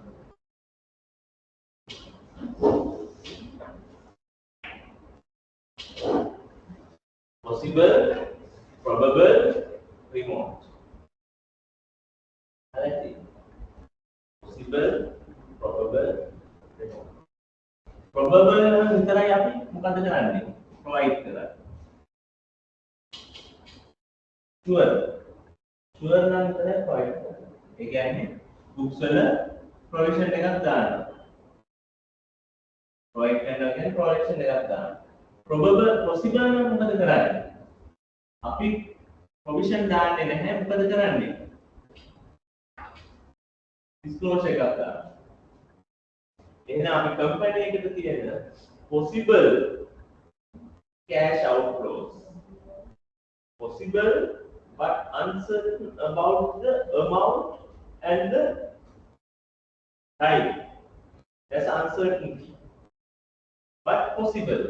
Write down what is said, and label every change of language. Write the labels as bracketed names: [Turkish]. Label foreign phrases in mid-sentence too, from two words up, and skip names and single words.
[English] Possible, probable, remote. Possible, probable, remote. [Sinhala] probable නම් විතරයි අපි මොකද කරන්නේ? provide කරන්නේ. sure. sure නම් විතරයි provide කරන්නේ. ඒ කියන්නේ books වල provision එකක් දානවා. provide කරනවා කියන්නේ provision එකක් දානවා. [English] probable possible [Sinhala] නම් මොකද කරන්නේ? අපි provision දාන්නේ නැහැ මොකද කරන්නේ? disclosure එකක් දානවා. එහෙනම් අපි [English] company [Sinhala] එකට තියෙන [English] possible cash outflows, possible but uncertain about the amount and the time. That's uncertainty. But possible.